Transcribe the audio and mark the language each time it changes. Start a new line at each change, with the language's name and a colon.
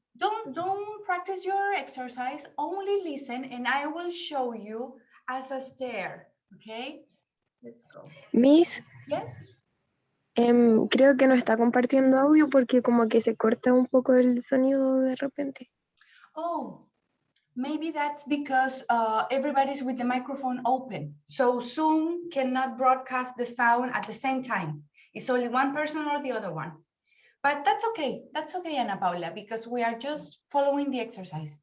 English: Don't practice your exercise, only listen, and I will show you as a stare, okay? Let's go. Miss, Yes?
Spanish: creo que no está compartiendo audio porque como que se corta un poco el sonido de repente.
English: Oh, maybe that's because everybody's with the microphone open. So Zoom cannot broadcast the sound at the same time. It's only one person or the other one. But that's okay. That's okay, Ana Paula, because we are just following the exercise.